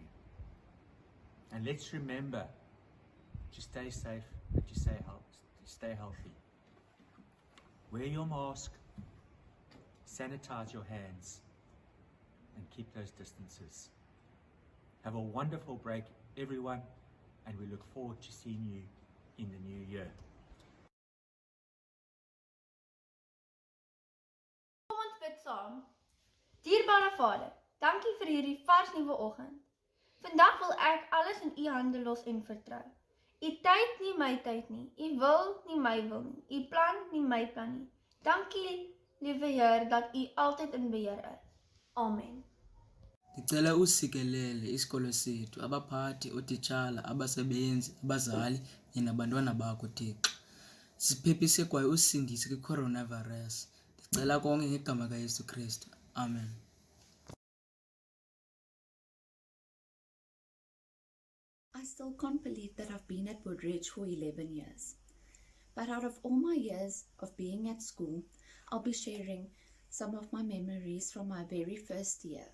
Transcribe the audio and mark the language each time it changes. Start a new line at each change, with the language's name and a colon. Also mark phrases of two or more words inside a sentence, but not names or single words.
English: And let's remember to stay safe and to stay healthy. Wear your mask, sanitize your hands, and keep those distances. Have a wonderful break, everyone, and we look forward to seeing you in the new year.
Afrikaans: Kom ons bid saam. Dierbare Vader, dankie vir hierdie vars nuwe oggend. Vandag wil ek alles in u hande los en vertrou. U tyd nie my tyd nie, u wil nie my wil nie, u plan nie my plan nie. Dankie, liewe Heer, dat u altyd in beheer is. Amen.
Xhosa: Ndicela usikelele isikolo sethu, abaphathi, otitshala, abasebenzi, abazali, nabantwana bakho Thixo. Siphephise kwaye usindise kwi-coronavirus. Ndicela konke ngegama kaYesu Kristu. Amen.
English: I still can't believe that I've been at Woodridge for 11 years. But out of all my years of being at school, I'll be sharing some of my memories from my very first year.